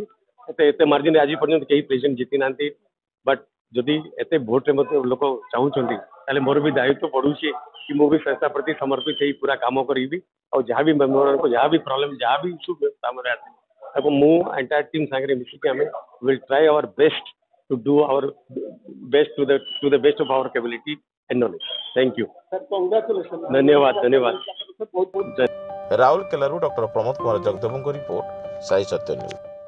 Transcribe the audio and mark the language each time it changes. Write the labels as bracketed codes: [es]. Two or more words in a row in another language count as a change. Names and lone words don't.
[or] ଏତେ ମାର୍ଜିନ ଆଜି ପର୍ଯ୍ୟନ୍ତ କେହି ପ୍ରେସିଡେଣ୍ଟ ଜିତି ନାହାନ୍ତି। ବଟ୍ ଯଦି ଏତେ ଭୋଟରେ ମଧ୍ୟ ଲୋକ ଚାହୁଁଛନ୍ତି ତାହେଲେ ମୋର ବି ଦାୟିତ୍ୱ ପଡ଼ୁଛି कि ମୁଁ ବି ସଂସ୍ଥା ପ୍ରତି ସମର୍ପିତ ହେଇ ପୁରା କାମ କରିବି। ଆଉ ଯାହା ବି ମେମ୍ବରମାନଙ୍କୁ ଯାହା ବି ପ୍ରୋବ୍ଲେମ୍ ଯାହା ବି ଇସ୍ୟୁ କାମରେ ଆସେ ତାକୁ ମୁଁ [en] entire team [or] ସାଙ୍ଗରେ ମିଶିକି ଆମେ [en] will try our best to do our best to the best of our capability and knowledge. Thank you, [hi] धन्यवाद धन्यवाद। [or] ରାଉରକେଲାରୁ ଡକ୍ଟର ପ୍ରମୋଦ କୁମାର ଜଗଦେବଙ୍କ ରିପୋର୍ଟ, ସାଇ ସତ୍ୟ ନ୍ୟୁଜ୍।